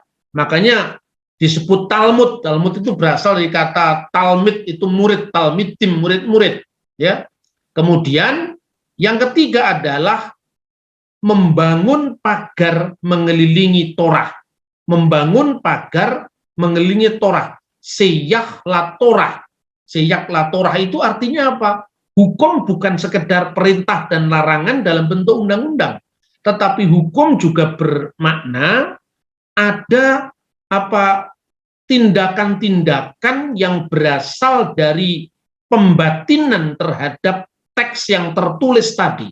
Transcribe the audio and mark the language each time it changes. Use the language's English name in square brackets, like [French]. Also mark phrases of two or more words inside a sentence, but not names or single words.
[Indonesian] Makanya disebut Talmud. Talmud itu berasal dari kata Talmid, itu murid, Talmidim, murid-murid, ya. Kemudian yang ketiga adalah membangun pagar mengelilingi Torah. Membangun pagar mengelilingi Torah. [Hebrew] סייג לתורה. סייג לתורה [Indonesian] itu artinya apa? Hukum bukan sekedar perintah dan larangan dalam bentuk undang-undang, tetapi hukum juga bermakna ada tindakan-tindakan yang berasal dari pembatinan terhadap teks yang tertulis tadi.